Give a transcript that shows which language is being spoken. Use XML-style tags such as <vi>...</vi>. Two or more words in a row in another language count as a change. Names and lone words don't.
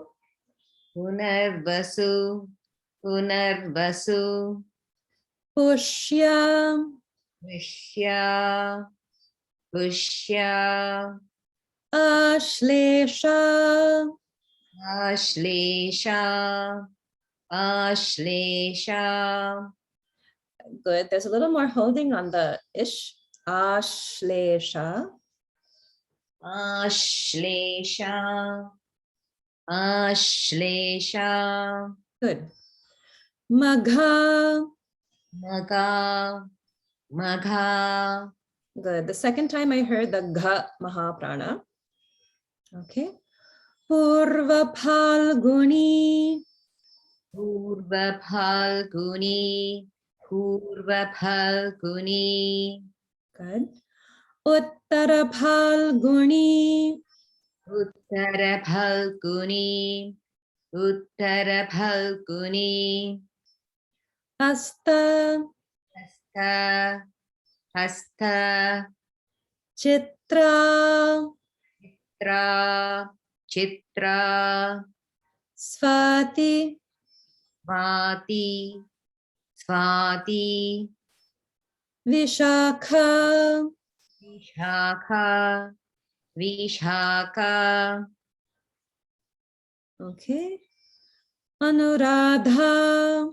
<en>Punarvasu. Punarvasu. Pushya. Pushya. Pushya. Ashlesha. Ashlesha. Ashlesha. Good. There's a little more holding on the ish. Ashlesha. Ashlesha. Ashlesha. Good. Magha. Magha. Magha. Good. The second time I heard the gha mahaprana. Okay. Purva Phalguni. Purva Phalguni. Purva Phalguni. Good. Uttara Phalguni. Uttara Phalguni. Uttara Phalguni. Hasta. Hasta. Hasta. Chitra. Tra. Chitra, Swati, Vati, Swati, Vishakha, Vishakha, Vishakha, okay, Anuradha,</en>